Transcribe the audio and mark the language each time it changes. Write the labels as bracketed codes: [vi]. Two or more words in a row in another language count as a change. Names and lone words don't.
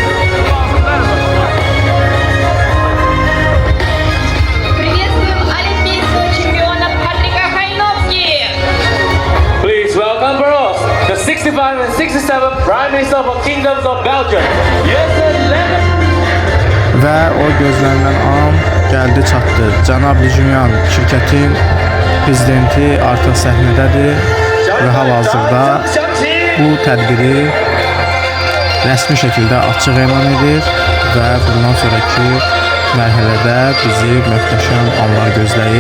[en] Please welcome for us the 65 and 67 Prime Minister of Kingdoms of Belgium. [az] Və o gözlənilən an gəldi çatdı. Cənab Lijunyan şirkətin prezidenti artıq səhnədədir və hal-hazırda bu tədbiri rəsmi şəkildə açıq elan edir və bundan sonraki mərhələdə bizi möhtəşəm anlar gözləyir.